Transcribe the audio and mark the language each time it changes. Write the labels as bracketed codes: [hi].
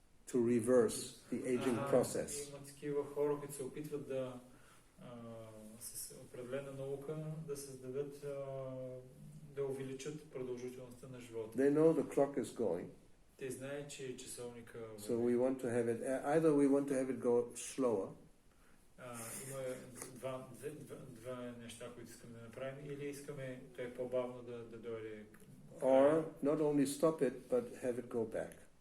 [en] To reverse the aging process. [bg] Има такива хора, които се опитват да с определена наука да създадат да увеличат продължителността на живота. [en] They know the clock is going. [bg] Те знаят, че часовника [en] So we want to have it either we want to have it go slower. [bg] Има два неща, които искаме да направим, или искаме той по-бавно да дойде. [en] Or not only stop it, but have it go back.